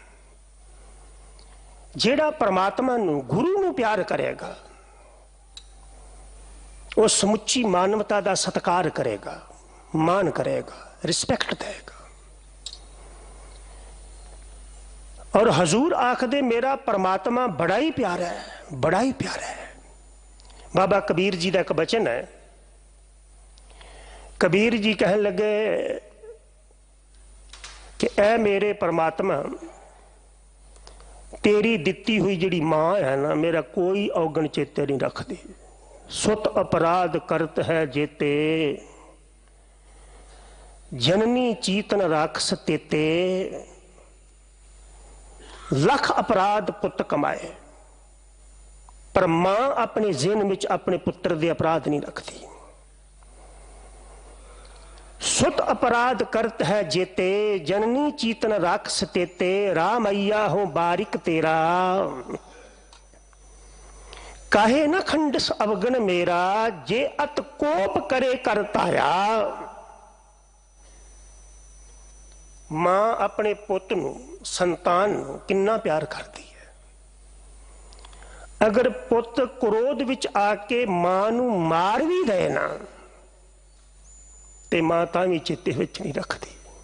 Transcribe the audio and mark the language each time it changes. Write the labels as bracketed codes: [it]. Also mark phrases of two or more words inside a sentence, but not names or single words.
[hi] जेड़ा परमात्मा नूं गुरु नूं प्यार करेगा वो समुची मानवता का सत्कार करेगा, मान करेगा, रिस्पैक्ट देगा। और हजूर आखदे मेरा परमात्मा बड़ा ही प्यारा है, बड़ा ही प्यारा है। बाबा कबीर जी का एक बचन है, कबीर जी कहन लगे कि ऐ मेरे परमात्मा, तेरी दिती हुई जिहड़ी मां है ना, मेरा कोई औगण चेते नहीं रखती। सुत अपराध करत है जेते, जननी चीतन राखस तेते, लख अपराध पुत कमाए, पर मां अपने जिन में अपने पुत्र दे अपराध नहीं रखती। सुत अपराध करत है जेते, जननी चीतन राखस तेते, राम मैया हो बारिक तेरा, काहे न खंडस अवगन मेरा, जे अत कोप करे करताया। मां अपने पुत नूं, संतान नूं किन्ना प्यार करती है। [pa] ਅਗਰ ਪੁਤ ਕ੍ਰੋਧ ਵਿਚ ਆਕੇ ਮਾਂ ਨੂੰ ਮਾਰ ਭੀ ਦੇ ਨਾ, ਤੇ ਮਾਂ ਤਾਂ ਭੀ ਚੇਤੇ ਵਿਚ ਨਹੀਂ ਰਖਤੀ।